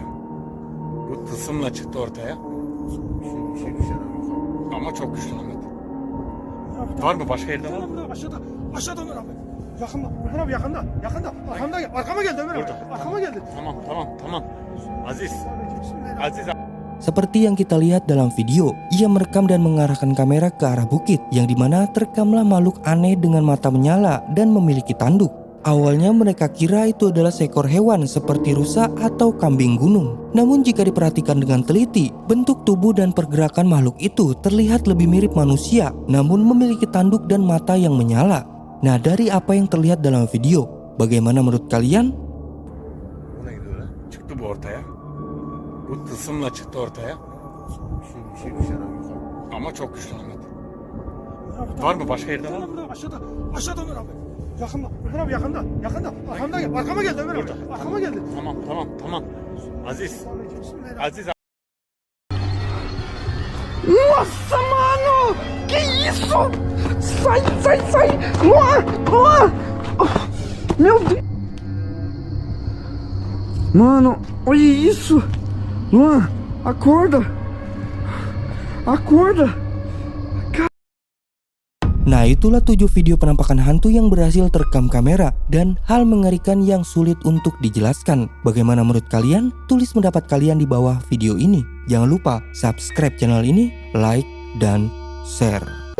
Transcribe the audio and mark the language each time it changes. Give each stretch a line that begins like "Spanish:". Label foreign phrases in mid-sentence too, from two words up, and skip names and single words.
Turkish: Bu tılsımla çıktı ortaya. Ama çok güçlü Ahmet. Var mı başka yerde var mı? Aşağıda Ömer abi. Yakında. Ömer abi yakında. Arkama geldi Ömer abi. Arkama geldi. Tamam. Aziz.
Indonesian: Seperti yang kita lihat dalam video, ia merekam dan mengarahkan kamera ke arah bukit, yang dimana terekamlah makhluk aneh dengan mata menyala dan memiliki tanduk. Awalnya mereka kira itu adalah seekor hewan seperti rusa atau kambing gunung. Namun jika diperhatikan dengan teliti, bentuk tubuh dan pergerakan makhluk itu terlihat lebih mirip manusia, namun memiliki tanduk dan mata yang menyala. Nah, dari apa yang terlihat dalam video, bagaimana menurut kalian?
Turkish: Çıktı bu ortaya. Bu tılsımla çıktı ortaya. Ama çok güçlü Ahmet. Var mı başka yerde var mı? Aşağıda Ömer abi. Yakında. Ömer abi yakında. Arkama geldi Ömer abi. Arkama geldi. Tamam. Aziz.
Portuguese: Nossa, mano! Que isso? Sai! Luan! Meu Deus! Mano, olha isso! Luan, acorda!
Indonesian: Nah, itulah 7 video penampakan hantu yang berhasil terekam kamera dan hal mengerikan yang sulit untuk dijelaskan. Bagaimana menurut kalian? Tulis pendapat kalian di bawah video ini. Jangan lupa subscribe channel ini, like, dan share.